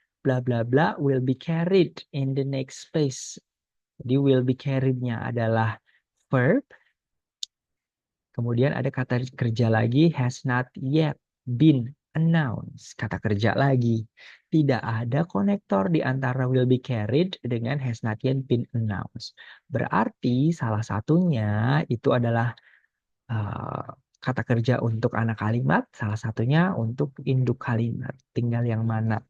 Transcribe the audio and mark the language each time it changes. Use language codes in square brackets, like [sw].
[en] Bla bla bla will be carried in the next space. [id] Jadi [en] will be carried-nya [id] adalah verb. Kemudian ada kata kerja lagi [en] has not yet been announced. [id] Kata kerja lagi. Tidak ada konektor di antara [en] will be carried [id] dengan [en] has not yet been announced. [id] Berarti salah satunya itu adalah eh, kata kerja untuk anak kalimat, salah satunya untuk induk kalimat. Tinggal yang mana.